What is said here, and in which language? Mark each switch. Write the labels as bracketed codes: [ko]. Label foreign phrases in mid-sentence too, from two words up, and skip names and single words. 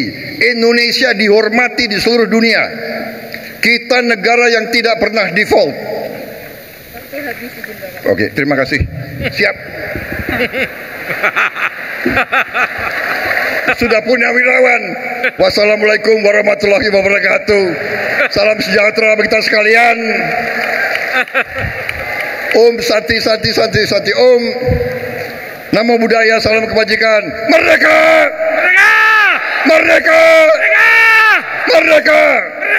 [id] Indonesia dihormati di seluruh dunia. Kita negara yang tidak pernah default. Oke, terima kasih. Siap. Sudah punya wirawan. [ar] والسلام عليكم ورحمة الله وبركاته. [id] Salam sejahtera bagi kita sekalian. [sa] ॐ शान्ति शान्ति शान्ति शान्ति ॐ. [pi] Namo Buddhaya, [id] salam kebajikan. Merdeka! Merdeka! Merdeka! Merdeka!